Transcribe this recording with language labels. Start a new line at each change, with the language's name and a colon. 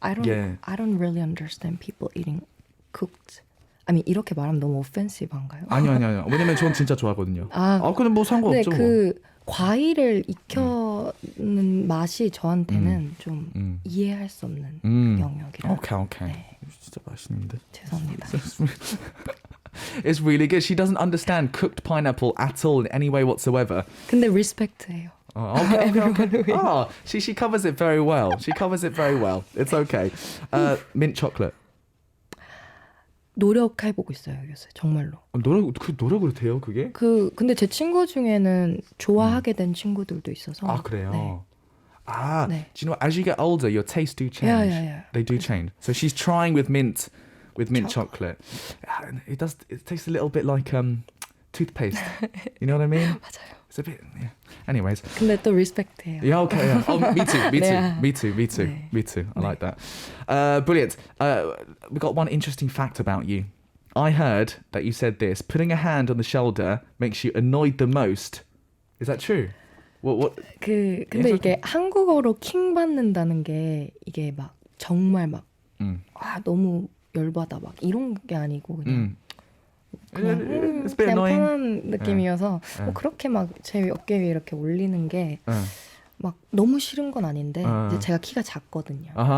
English: I don't really understand people eating cooked. I mean,
Korean: 이렇게 말하면 너무 offensive한가요? 아니요. 왜냐면 전 진짜 좋아하거든요. 근데 뭐 상관없죠. 그 과일을 익혀는 맛이 저한테는 좀 이해할 수 없는 영역이라. 오케이. 네. 진짜 맛있는데. 죄송합니다.
English: It's really good. She doesn't understand cooked pineapple at all in any way whatsoever.
Korean: 근데 respect해요.
English: Okay. She covers it very well. It's okay. Mint chocolate.
Korean: 노력해보고 있어요, 요새 정말로. 노력을 돼요, 그게? 근데 제 친구 중에는 좋아하게 된 친구들도 있어서. 그래요? 네.
English: Do you know what? As you get older, your tastes do change. Yeah. They do change. So she's trying with mint chocolate. It tastes a little bit like toothpaste. You know what I mean?
Korean: 맞아요.
English: It's a bit, yeah. Anyways.
Korean: 근데 또 respect해요.
English: Yeah, okay. Yeah. Me too.
Korean: 네.
English: Me too. I like that. Brilliant. We got one interesting fact about you. I heard that you said this. Putting a hand on the shoulder makes you annoyed the most. Is that true?
Korean: 근데 이게 한국어로 킹 받는다는 게 이게 막 정말 막 너무 열받아 막 이런 게 아니고 그냥 그냥 편한 느낌이어서 뭐 그렇게 막 제 어깨 위에 이렇게 올리는 게 막 너무 싫은 건 아닌데 이제 제가 키가 작거든요.